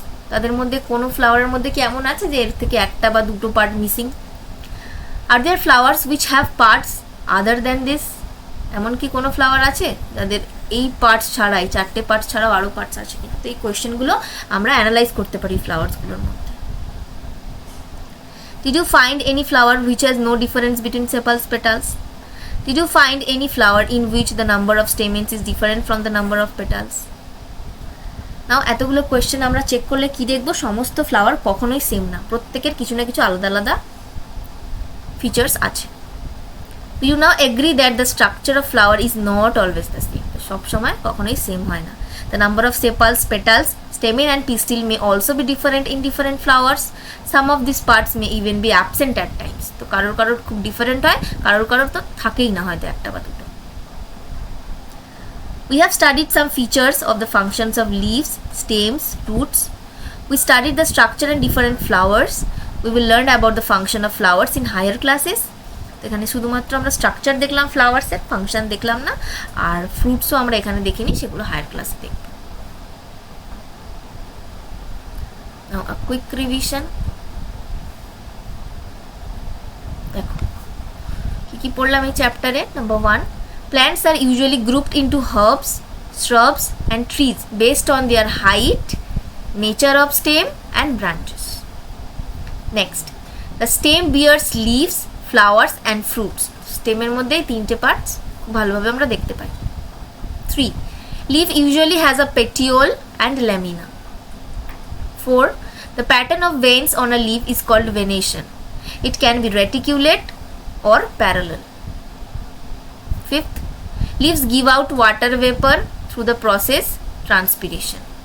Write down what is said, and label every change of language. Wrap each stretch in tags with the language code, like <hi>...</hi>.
<bn>তাদের মধ্যে কোনো ফ্লাওয়ারের মধ্যে কি এমন আছে যে এর থেকে একটা বা দুটো part missing?</bn> <en>Are there flowers which have parts other than this?</en> <bn>এমন কি কোনো ফ্লাওয়ার আছে যাদের এই পার্টস ছাড়াই, চারটে পার্টস ছাড়াও আরও পার্টস আছে কিনা? তো এই কোয়েশ্চেনগুলো আমরা অ্যানালাইজ করতে পারি ফ্লাওয়ার্সগুলোর মধ্যে।</bn> <en>Did you find any flower which has no difference between sepals petals? Did you find any flower in which the number of stamens is different from the number of petals?</en> <bn>নাও এতগুলো question আমরা check করলে কি দেখব? সমস্ত flower কখনোই same না, প্রত্যেকের কিছু না কিছু আলাদা আলাদা ফিচার্স আছে।</bn> <en>Do you now agree that the structure of flower is not always the same?</en> <bn>সব সময় কখনোই সেম হয় না।</bn> <en>The number of sepals, petals, stamen and pistil may also be different in different flowers. Some of these parts may even be absent at times.</en> <bn>তো কারোর কারোর খুব different হয়, কারোর তো থাকেই না হয়তো একটা বা দুটো।</bn> <en>We have studied some features of the functions of leaves, stems, roots. We studied the structure and different flowers. We will learn about the function of flowers in higher classes.</en> <bn>এখানে শুধুমাত্র আমরা স্ট্রাকচার দেখলাম ফ্লাওয়ার্সের, function দেখলাম না, আর ফ্রুটসও আমরা এখানে দেখিনি, সেগুলো হায়ার ক্লাসে দেখব।</bn> <en>Now a quick revision.</en> <bn>দেখো কি কি পড়লাম এই চ্যাপ্টারে।</bn> <en>Number 1, plants are usually grouped into herbs, shrubs and trees based on their height, nature of stem and branches. Next, the stem bears leaves, flowers and fruits.</en> <bn>স্টেমের মধ্যে তিনটে parts খুব ভালোভাবে আমরা দেখতে পাই।</bn> <en>3, leaf usually has a petiole and lamina. 4, the pattern of veins on a leaf is called venation. It can be reticulate or parallel. 5th, leaves give out water vapor through the process transpiration.</en>